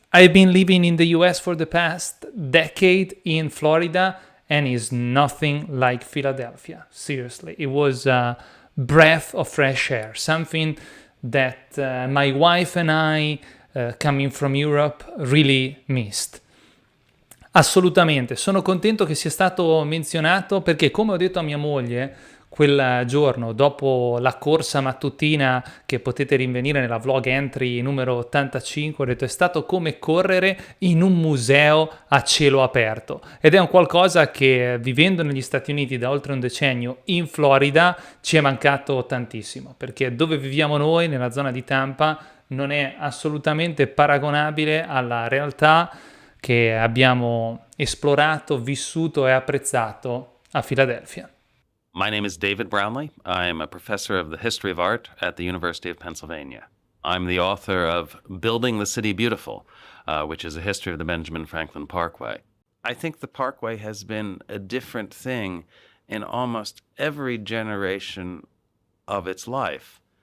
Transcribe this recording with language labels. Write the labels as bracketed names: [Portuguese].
[English] I've been living in the US for the past decade in Florida, and it's nothing like Philadelphia. Seriously, it was a breath of fresh air, something that my wife and I, coming from Europe, really missed. [Italian] Assolutamente, sono contento che sia stato menzionato perché, come ho detto a mia moglie quel giorno dopo la corsa mattutina, che potete rinvenire nella vlog entry numero 85, ho detto è stato come correre in un museo a cielo aperto, ed è un qualcosa che, vivendo negli Stati Uniti da oltre un decennio in Florida, ci è mancato tantissimo, perché dove viviamo noi, nella zona di Tampa, non è assolutamente paragonabile alla realtà che abbiamo esplorato, vissuto e apprezzato a Philadelphia. [English] My name is David Brownlee. I'm a professor of the history of art at the University of Pennsylvania. I'm the author of Building the City Beautiful, which is a history of the Benjamin Franklin Parkway. I think the Parkway has been a different thing in almost every generation of its life.